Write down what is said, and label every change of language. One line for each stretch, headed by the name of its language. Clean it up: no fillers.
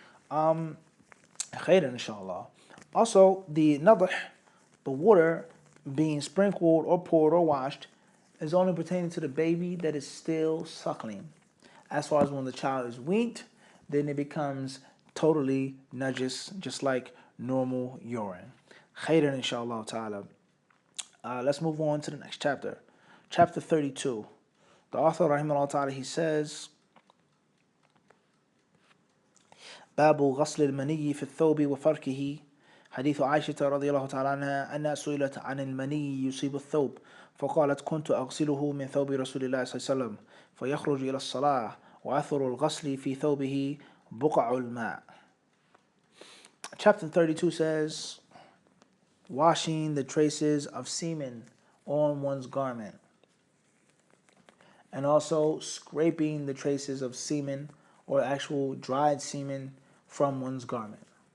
English: Khairan, inshallah. Also, the nadh, the water being sprinkled or poured or washed, is only pertaining to the baby that is still suckling. As far as when the child is weaned, then it becomes totally najis, just like normal urine. Khairan, inshallah ta'ala. Let's move on to the next chapter. Chapter 32. The author, rahimahullah ta'ala, he says,
Arabic: باب غسل المني في الثوب وفركه حديث عائشة رضي الله تعالى عنها أنها سئلت عن المني يصيب الثوب فقالت كنت أغسله من ثوب رسول الله صلى الله عليه وسلم فيخرج إلى الصلاة وأثر الغسل في ثوبه بقع الماء.
English: Chapter 32 says, washing the traces of semen on one's garment, and also scraping the traces of semen or actual dried semen from one's garment.